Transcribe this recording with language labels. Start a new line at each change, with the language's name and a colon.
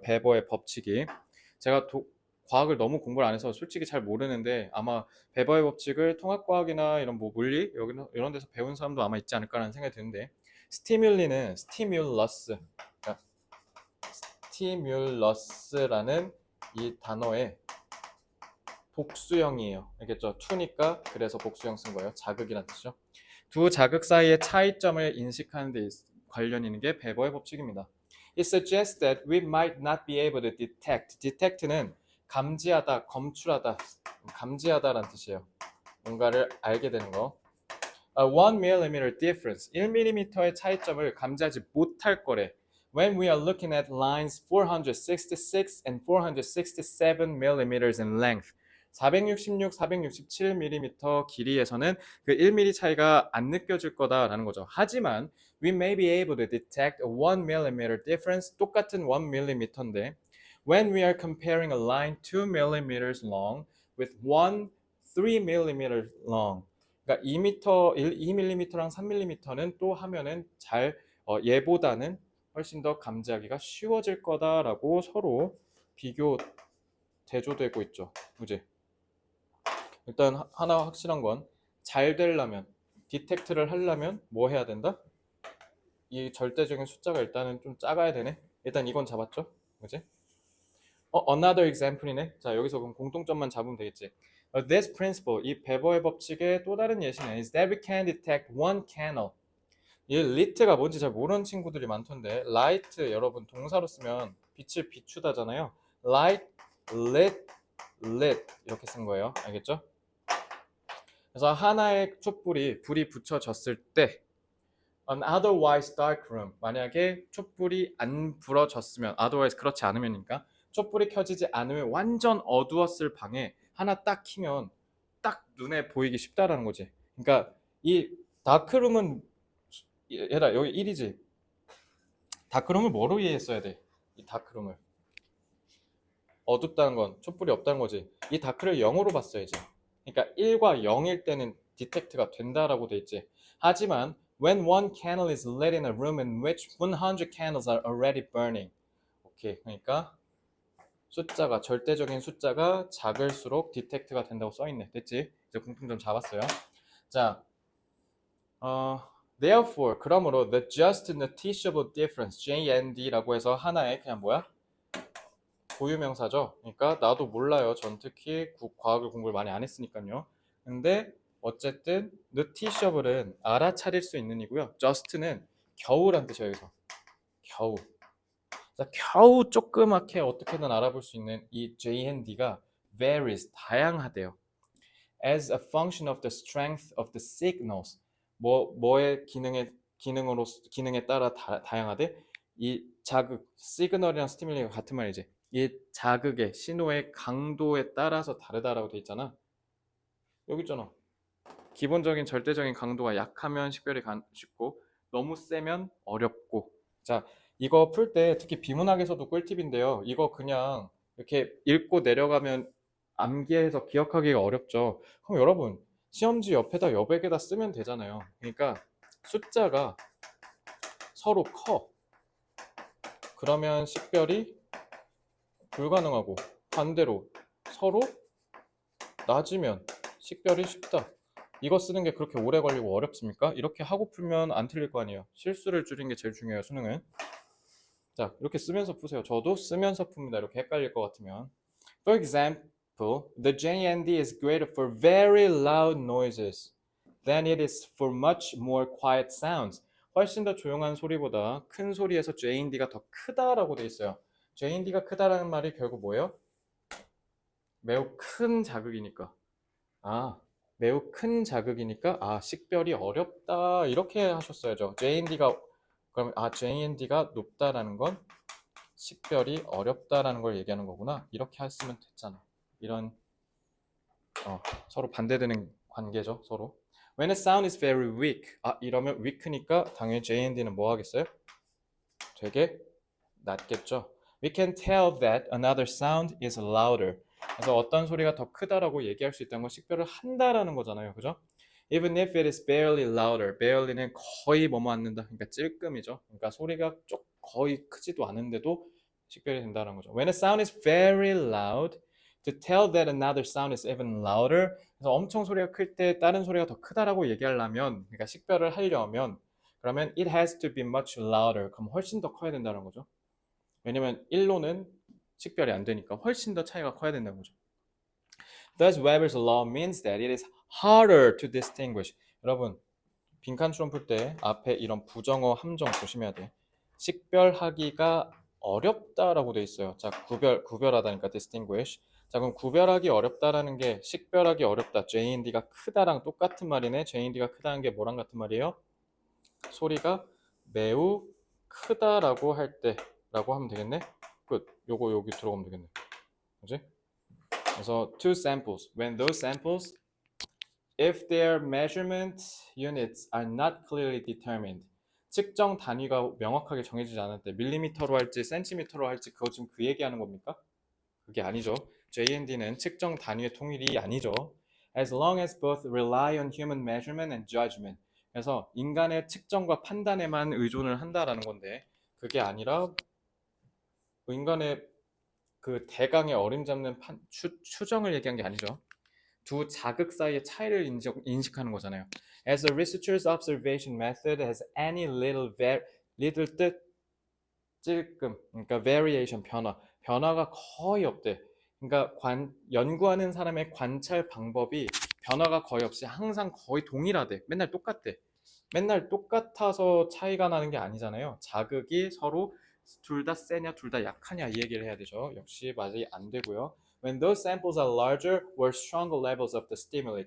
Korean: 베버의 법칙이. 제가 과학을 너무 공부를 안 해서 솔직히 잘 모르는데 아마 베버의 법칙을 통합과학이나 이런 뭐 물리 이런 데서 배운 사람도 아마 있지 않을까라는 생각이 드는데 스티뮬리는 스티뮬러스, 그러니까 스티뮬러스라는 이 단어의 복수형이에요. 알겠죠? to니까 그래서 복수형 쓴 거예요. 자극이란 뜻이죠. 두 자극 사이의 차이점을 인식하는 데 관련 있는 게 베버의 법칙입니다.
English: It suggests that we might not be able to detect.
Korean: detect는 감지하다, 검출하다, 감지하다라는 뜻이에요. 뭔가를 알게 되는 거.
English: 1mm difference,
Korean: 1mm의 차이점을 감지하지 못할 거래.
English: When we are looking at lines 466 and 467 millimeters in length.
Korean: 466, 467mm 길이에서는 그 1mm 차이가 안 느껴질 거다라는 거죠. 하지만
English: we may be able to detect a 1mm difference,
Korean: 똑같은 1mm인데
English: when we are comparing a line 2mm long with one 3mm long.
Korean: 그러니까 2mm랑 3mm는 또 하면은 잘 얘보다는 훨씬 더 감지하기가 쉬워질 거다라고 서로 비교 대조되고 있죠. 그지? 일단 하나 확실한 건 잘 되려면 디텍트를 하려면 뭐 해야 된다? 이 절대적인 숫자가 일단은 좀 작아야 되네. 일단 이건 잡았죠? 그지?
English: another example이네.
Korean: 자, 여기서 그럼 공통점만 잡으면 되겠지.
English: This principle,
Korean: 이 베버의 법칙의 또 다른 예시는
English: is that we can detect one candle.
Korean: 이 light가 뭔지 잘 모르는 친구들이 많던데 light 여러분 동사로 쓰면 빛을 비추다잖아요. light, lit, lit 이렇게 쓴 거예요. 알겠죠? 그래서 하나의 촛불이 불이 붙여졌을 때
English: an otherwise dark room,
Korean: 만약에 촛불이 안 불어졌으면 otherwise 그렇지 않으면이니까 촛불이 켜지지 않으면 완전 어두웠을 방에 하나 딱 키면 딱 눈에 보이기 쉽다라는 거지. 그러니까 이 다크룸은 얘들아 여기 1이지. 다크룸을 뭐로 이해했어야 돼? 이 다크룸을 어둡다는 건 촛불이 없다는 거지. 이 다크를 0으로 봤어야지. 그러니까 1과 0일 때는 디텍트가 된다라고 돼 있지. 하지만
English: when one candle is lit in a room in which 100 candles are already burning.
Korean: 오케이. 그러니까 숫자가 절대적인 숫자가 작을수록 디텍트가 된다고 써 있네. 됐지? 이제 공통점 잡았어요. 자,
English: therefore
Korean: 그러므로
English: the just noticeable difference
Korean: JND라고 해서 하나의 그냥 뭐야? 고유명사죠. 그러니까 나도 몰라요. 전 특히 과학을 공부를 많이 안 했으니까요. 근데 어쨌든 noticeable은 알아차릴 수 있는 이고요. just는 겨우란 뜻이에요. 여기서 겨우. 겨우 조그맣게 어떻게든 알아볼 수 있는 이 JND가 varies 다양하대요.
English: As a function of the strength of the signals.
Korean: 뭐의 기능에 따라 다양하대. 이 자극, 시그널이랑 스티뮬리가 같은 말이지. 이 자극의 신호의 강도에 따라서 다르다라고 돼 있잖아. 여기 있잖아. 기본적인 절대적인 강도가 약하면 식별이 쉽고 너무 세면 어렵고. 자, 이거 풀 때 특히 비문학에서도 꿀팁인데요. 이거 그냥 이렇게 읽고 내려가면 암기해서 기억하기가 어렵죠. 그럼 여러분 시험지 옆에다 여백에다 쓰면 되잖아요. 그러니까 숫자가 서로 커. 그러면 식별이 불가능하고 반대로 서로 낮으면 식별이 쉽다. 이거 쓰는 게 그렇게 오래 걸리고 어렵습니까? 이렇게 하고 풀면 안 틀릴 거 아니에요. 실수를 줄이는 게 제일 중요해요, 수능은. 자, 이렇게 쓰면서 푸세요. 저도 쓰면서 풉니다. 이렇게 헷갈릴 것 같으면.
English: For example, the JND is greater for very loud noises than it is for much more quiet sounds.
Korean: 훨씬 더 조용한 소리보다 큰 소리에서 JND가 더 크다라고 돼 있어요. JND가 크다라는 말이 결국 뭐예요? 매우 큰 자극이니까. 아, 매우 큰 자극이니까 식별이 어렵다 이렇게 하셨어야죠. JND가 그러면 JND가 높다라는 건 식별이 어렵다라는 걸 얘기하는 거구나. 이렇게 했으면 됐잖아. 이런 서로 반대되는 관계죠, 서로.
English: When a sound is very weak.
Korean: 이러면 weak니까 당연히 JND는 뭐 하겠어요? 되게 낮겠죠.
English: We can tell that another sound is louder.
Korean: 그래서 어떤 소리가 더 크다라고 얘기할 수 있다는 건 식별을 한다라는 거잖아요. 그죠?
English: Even if it is barely louder.
Korean: barely는 거의 뭐뭐 않는다. 그러니까 찔끔이죠. 그러니까 소리가 거의 크지도 않은데도 식별이 된다는 거죠.
English: When a sound is very loud, to tell that another sound is even louder.
Korean: 그래서 엄청 소리가 클 때 다른 소리가 더 크다라고 얘기하려면, 그러니까 식별을 하려면, 그러면
English: it has to be much louder.
Korean: 그럼 훨씬 더 커야 된다는 거죠. 왜냐면 1로는 식별이 안 되니까 훨씬 더 차이가 커야 된다는 거죠.
English: Thus, Weber's law means that it is harder to distinguish.
Korean: 여러분, 빈칸 추론 풀 때 앞에 이런 부정어, 함정 조심해야 돼. 식별하기가 어렵다라고 돼 있어요. 자, 구별하다니까 distinguish. 자, 그럼 구별하기 어렵다라는 게 식별하기 어렵다. JND가 크다랑 똑같은 말이네. JND가 크다는 게 뭐랑 같은 말이에요? 소리가 매우 크다라고 할 때라고 하면 되겠네. 끝. 요거 여기 들어가면 되겠네. 그지?
English: 그래서 two samples. When those samples, if their measurement units are not clearly determined.
Korean: 측정 단위가 명확하게 정해지지 않을 때 밀리미터로 할지 센티미터로 할지 그거 지금 그 얘기하는 겁니까? 그게 아니죠. JND는 측정 단위의 통일이 아니죠.
English: As long as both rely on human measurement and judgment.
Korean: 그래서 인간의 측정과 판단에만 의존을 한다라는 건데 그게 아니라 인간의 그 대강의 어림잡는 추정을 얘기한 게 아니죠. 두 자극 사이의 차이를 인식하는 거잖아요.
English: As a researcher's observation method has any little
Korean: 뜻 찔끔, 그러니까
English: variation
Korean: 변화가 거의 없대. 그러니까 연구하는 사람의 관찰 방법이 변화가 거의 없이 항상 거의 동일하대. 맨날 똑같대. 맨날 똑같아서 차이가 나는 게 아니잖아요. 자극이 서로 둘 다 세냐 둘 다 약하냐 이 얘기를 해야 되죠. 역시 말이 안 되고요.
English: When those samples are larger or stronger levels of the stimuli.